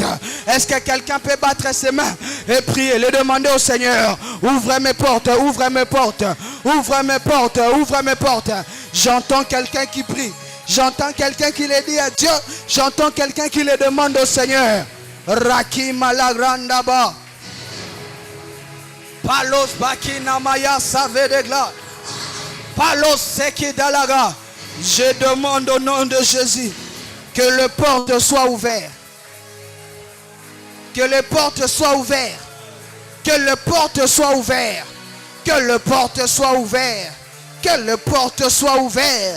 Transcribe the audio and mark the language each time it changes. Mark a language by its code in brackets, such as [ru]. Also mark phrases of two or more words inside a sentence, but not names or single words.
[fr] Est-ce que quelqu'un peut battre ses mains et prier? Le demander au Seigneur. Ouvre mes portes. Ouvre mes portes. Ouvre mes portes. Ouvre mes portes. J'entends quelqu'un qui prie. J'entends quelqu'un qui le dit à Dieu. J'entends quelqu'un qui le demande au Seigneur. Rakima la grandaba. Palos bakina maya savedegla. Palos seki dalaga. Je demande au nom de Jésus que les portes soient ouvertes. Que les portes soient ouvertes. Que les portes soient ouvertes. Que les portes soient ouvertes. Que les portes soient ouvertes.